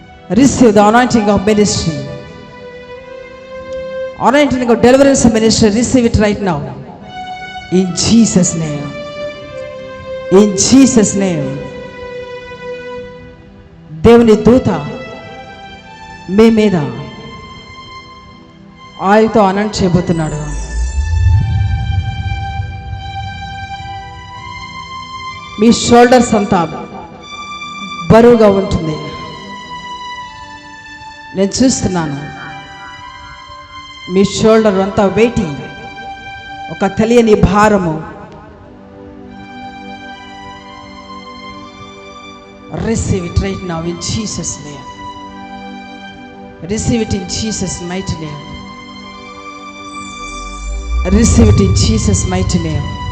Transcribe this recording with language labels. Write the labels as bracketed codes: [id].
[en] Receive the anointing of ministry, anointing of deliverance ministry. Receive it right now in Jesus name. In Jesus name. [te] దేవుని దూత మీ మీద ఆయుతో అనంట్ చేయబోతున్నాడు. మీ shoulders అంతా బరువుగా ఉంటుంది. నేను చూస్తున్నాను. మీ షోల్డర్ అంతా వెయిటింగ్, ఒక తెలియని భారము. [en] Receive it right now in Jesus name. Receive it in Jesus mighty name. Receive it in Jesus mighty name.